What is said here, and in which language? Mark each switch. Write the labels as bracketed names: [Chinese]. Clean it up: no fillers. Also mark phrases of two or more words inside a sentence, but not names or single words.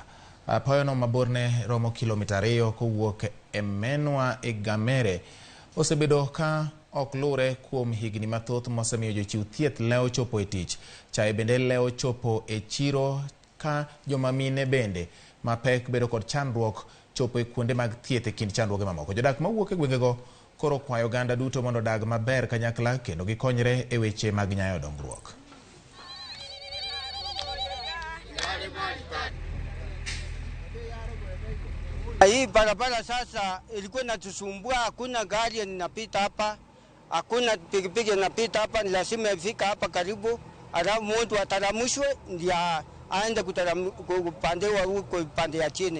[Luo (Kenya and Tanzania)] Apayono maborne romo kilomita 2 kowuok e Menwa e Gamere osebedo ka ok lure kuom higni mathoth mosemiyo jochiw thieth leo chopo e tich. Chae bende leo chopo e chiro ka joma mine bende mapek bedo kod chandruok chopo e kuonde mag thieth e kind chandruoge mamoko. Jodak mawuok e gwengego koro kwayo oganda duto mondo dag maber kanyakla kendo gikonyre e weche mag nyayo dongruok. [Swahili] Hii barabara sasa ilikuwa inatusumbua, hakuna gari inapita hapa, hakuna pikipiki inapita hapa, ni lazima ifika hapa karibu, alafu mtu ataramushwe ndio aende kupandewa huko pande ya chini.